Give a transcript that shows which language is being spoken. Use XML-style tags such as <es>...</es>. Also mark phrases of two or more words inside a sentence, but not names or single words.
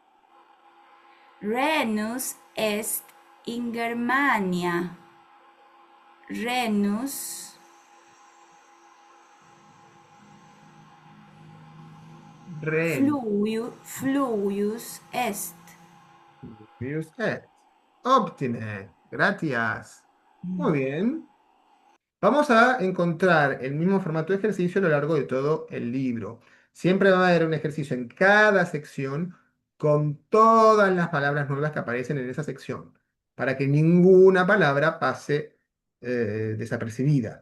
<la>Renus est in Germania. Renus Ren. fluvius est. Furious est. Óptime.</la> <es>Gracias. Muy bien. Vamos a encontrar el mismo formato de ejercicio a lo largo de todo el libro. Siempre va a haber un ejercicio en cada sección con todas las palabras nuevas que aparecen en esa sección, para que ninguna palabra pase desapercibida.</es>